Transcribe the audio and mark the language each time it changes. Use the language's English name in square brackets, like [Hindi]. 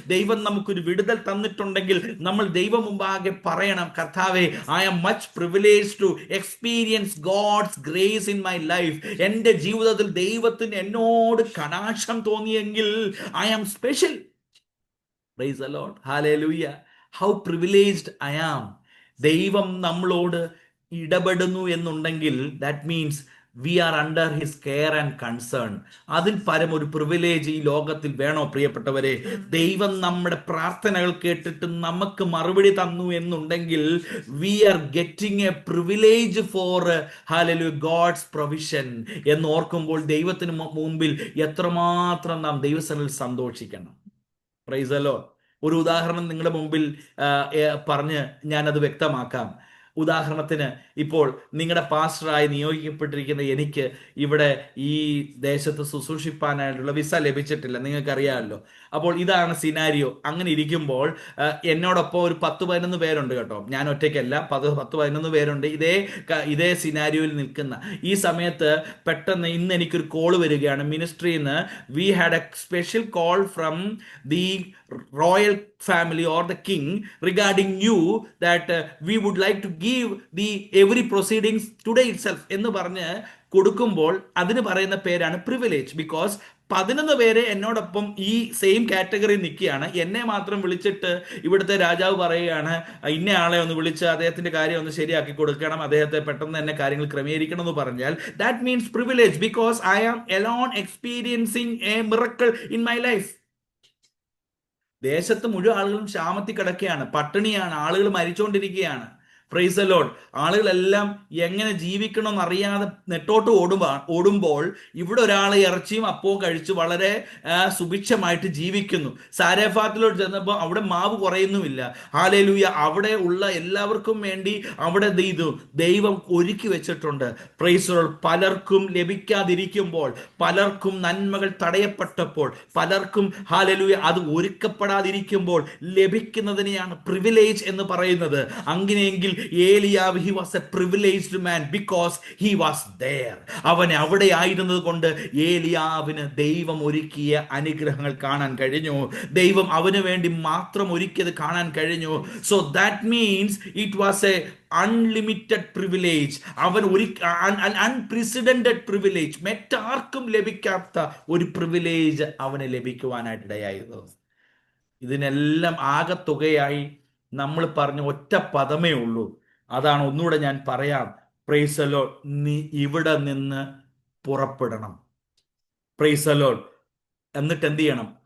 [Malayalam] ദൈവം നമുക്കൊരു വിടുതൽ തന്നിട്ടുണ്ടെങ്കിൽ നമ്മൾ ദൈവം മുമ്പാകെ പറയണം, കർത്താവേ, [English] I am much privilege to experience God's grace in my life. [Malayalam] എൻ്റെ ജീവിതത്തിൽ ദൈവത്തിന് എന്നോട് കടാക്ഷം തോന്നിയെങ്കിൽ [English] I am special. Praise the Lord. Hallelujah. How privileged I am. [Malayalam] ദൈവം നമ്മളോട് ഇടപെടുന്നു എന്നുണ്ടെങ്കിൽ, [English] that means we are under his care and concern. [Malayalam] അതിൽ പരം ഒരു പ്രിവിലേജ് ഈ ലോകത്തിൽ വേണോ പ്രിയപ്പെട്ടവരെ? ദൈവം നമ്മുടെ പ്രാർത്ഥനകൾ കേട്ടിട്ട് നമുക്ക് മറുപടി തന്നു എന്നുണ്ടെങ്കിൽ, [English] we are getting a privilege for hallelujah God's provision [Malayalam] എന്ന് ഓർക്കുമ്പോൾ ദൈവത്തിന് മുമ്പിൽ എത്രമാത്രം നാം ദൈവസന്നിധിയിൽ സന്തോഷിക്കണം. [English] Praise the Lord. [Malayalam] ഒരു ഉദാഹരണം നിങ്ങളുടെ മുമ്പിൽ പറഞ്ഞ് ഞാനത് വ്യക്തമാക്കാം. ഉദാഹരണത്തിന്, ഇപ്പോൾ നിങ്ങളുടെ പാസ്റ്ററായി നിയോഗിക്കപ്പെട്ടിരിക്കുന്ന എനിക്ക് ഇവിടെ ഈ ദേശത്ത് ശുശ്രൂഷിപ്പാനായിട്ടുള്ള വിസ ലഭിച്ചിട്ടില്ല, നിങ്ങൾക്കറിയാമല്ലോ. അപ്പോൾ ഇതാണ് സിനാരിയോ. അങ്ങനെ ഇരിക്കുമ്പോൾ എന്നോടൊപ്പം ഒരു 10-11 പേരുണ്ട് കേട്ടോ, ഞാൻ ഒറ്റയ്ക്കല്ല, 10-11 പേരുണ്ട് ഇതേ സിനാരിയോയിൽ നിൽക്കുന്ന ഈ സമയത്ത്. പെട്ടെന്ന് ഇന്ന് എനിക്കൊരു കോള് വരികയാണ് മിനിസ്ട്രിയിൽ നിന്ന്. [English] we had a special call from the royal family or the king regarding you that we would like to give the every proceedings today itself [Malayalam] എന്ന് പറഞ്ഞ് കൊടുക്കുമ്പോൾ അതിന് പറയുന്ന പേരാണ് പ്രിവിലേജ്. ബിക്കോസ് 11 പേര് എന്നോടൊപ്പം ഈ സെയിം കാറ്റഗറി നിൽക്കുകയാണ്. എന്നെ മാത്രം വിളിച്ചിട്ട് ഇവിടുത്തെ രാജാവ് പറയുകയാണ്, ഇന്ന ആളെ ഒന്ന് വിളിച്ച് അദ്ദേഹത്തിന്റെ കാര്യം ഒന്ന് ശരിയാക്കി കൊടുക്കണം, അദ്ദേഹത്തെ പെട്ടെന്ന് തന്നെ കാര്യങ്ങൾ ക്രമീകരിക്കണം എന്ന് പറഞ്ഞാൽ, [English] That means privilege. Because I am alone experiencing a miracle in my life. [Malayalam] ദേശത്ത് മുഴുവൻ ആളുകളും ക്ഷാമത്തിൽ കിടക്കുകയാണ്, പട്ടിണിയാണ്, ആളുകൾ മരിച്ചുകൊണ്ടിരിക്കുകയാണ്. [English] Praise the Lord. [Malayalam] ആളുകളെല്ലാം എങ്ങനെ ജീവിക്കണമെന്ന് അറിയാതെ നെട്ടോട്ട് ഓടുമ്പോൾ ഇവിടെ ഒരാൾ ഇറച്ചിയും അപ്പവും കഴിച്ച് വളരെ സുഭിക്ഷമായിട്ട് ജീവിക്കുന്നു. സാരഫാത്തിലോട്ട് ചെന്നപ്പോൾ അവിടെ മാവ് കുറയുന്നുമില്ല. ഹല്ലേലൂയ. അവിടെ ഉള്ള എല്ലാവർക്കും വേണ്ടി അവിടെ ദൈവം ഒരുക്കി വെച്ചിട്ടുണ്ട്. [English] Praise the Lord. [Malayalam] പലർക്കും ലഭിക്കാതിരിക്കുമ്പോൾ, പലർക്കും നന്മകൾ തടയപ്പെട്ടപ്പോൾ, പലർക്കും ഹല്ലേലൂയ അത് ഒരുക്കപ്പെടാതിരിക്കുമ്പോൾ ലഭിക്കുന്നതിനെയാണ് പ്രിവിലേജ് എന്ന് പറയുന്നത്. [English] അങ്ങനെയെങ്കിൽ ഏലിയാവ്, he was a privileged man because he was there. [Malayalam] അവൻ അവിടെ ആയിരുന്നത് കൊണ്ട് ഏലിയാവിന് ദൈവം ഒരുക്കിയ അനുഗ്രഹങ്ങൾ കാണാൻ കഴിഞ്ഞു. ദൈവം അവന് വേണ്ടി മാത്രം ഒരുക്കിയത് കാണാൻ കഴിഞ്ഞു. [English] So that means it was a unlimited privilege. [Malayalam] അവൻ ഒരു [English] unprecedented privilege, [Malayalam] മറ്റാർക്കും ലഭിക്കാത്ത ഒരു പ്രിവിലേജ് അവന് ലഭിക്കുവാനായിട്ടിടയായിരുന്നു. ഇതിനെല്ലാം ആകത്തുകയായി നമ്മൾ പറഞ്ഞ ഒറ്റ പദമേ ഉള്ളൂ. അതാണ്, ഒന്നുകൂടെ ഞാൻ പറയാം. [English] Praise the Lord. [Malayalam] നീ ഇവിടെ നിന്ന് പുറപ്പെടണം. Praise the Lord. എന്നിട്ട് എന്ത് ചെയ്യണം?